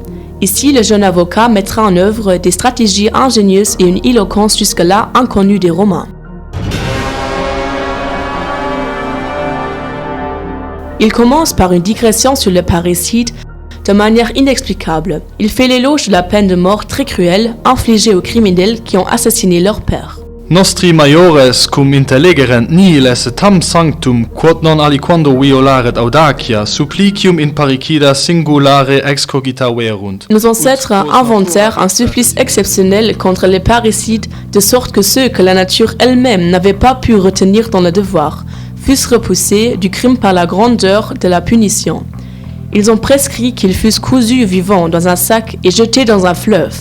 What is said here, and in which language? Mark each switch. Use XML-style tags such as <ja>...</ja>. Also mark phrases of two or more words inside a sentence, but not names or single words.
<fr>Ici, le jeune avocat mettra en œuvre des stratégies ingénieuses et une éloquence jusque-là inconnue des Romains. Il commence par une digression sur le parricide de manière inexplicable. Il fait l'éloge de la peine de mort très cruelle infligée aux criminels qui ont assassiné leur père.</fr> <la>Nostri maiores cum intellegerent nihil esse tam sanctum quod non aliquando violaret audacia supplicium in parricida singulare excogita verunt.</la> <fr>Nos ancêtres inventèrent un supplice exceptionnel contre les parricides, de sorte que ceux que la nature elle-même n'avait pas pu retenir dans le devoir fussent repoussés du crime par la grandeur de la punition. Ils ont prescrit qu'ils fussent cousus vivants dans un sac et jetés dans un fleuve.</fr>